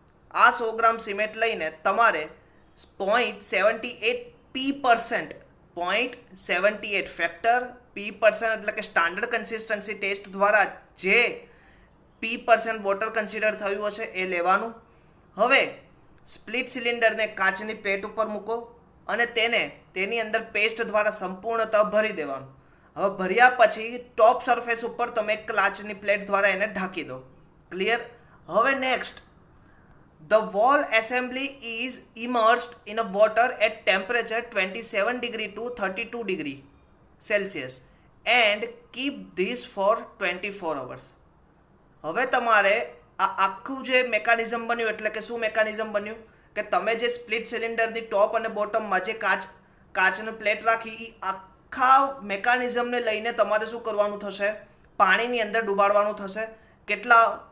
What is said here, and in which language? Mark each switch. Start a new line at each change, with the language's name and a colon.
Gujarati: આ 100 ગ્રામ સિમેન્ટ લઈને તમારે 0.78% 0.78 ફેક્ટર P% એટલે કે સ્ટાન્ડર્ડ કન્સિસ્ટન્સી ટેસ્ટ દ્વારા જે P% વોટર કન્સિડર થયું હશે એ લેવાનું. હવે સ્પ્લિટ સિલિન્ડરને કાચની પ્લેટ ઉપર મૂકો અને તેની અંદર પેસ્ટ દ્વારા સંપૂર્ણતઃ ભરી દેવાનું. હવે ભર્યા પછી ટોપ સરફેસ ઉપર તમે કાચની પ્લેટ દ્વારા એને ઢાંકી દો. ક્લિયર? હવે next,
English: the wall assembly is immersed in a water at temperature 27 degree to 32 degree Celsius and keep this for 24 hours.
Gujarati: હવે તમારે આ આખું જે મેકાનિઝમ બન્યું, એટલે કે શું મેકાનિઝમ બન્યું કે તમે જે સ્પ્લિટ સિલિન્ડરની ટોપ અને બોટમમાં જે કાચની પ્લેટ રાખી, એ આખા મેકાનિઝમને લઈને તમારે શું કરવાનું થશે, પાણીની અંદર ડુબાડવાનું થશે. કેટલા?